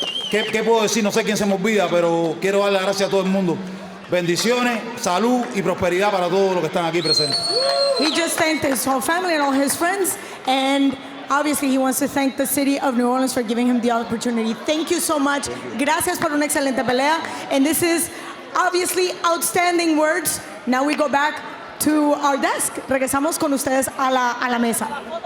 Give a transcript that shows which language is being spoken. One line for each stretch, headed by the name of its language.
Spanish: ¿Qué puedo decir? No sé quién se me olvida, pero quiero darle las gracias a todo el mundo. Bendiciones, salud y prosperidad para todos los que están aquí presentes.
English: He just thanked his whole family and all his friends, and obviously he wants to thank the city of New Orleans for giving him the opportunity. Thank you so much.
Spanish: Gracias por una excelente pelea.
English: And this is obviously outstanding words. Now we go back to our desk.
Spanish: Regresamos con ustedes a la mesa.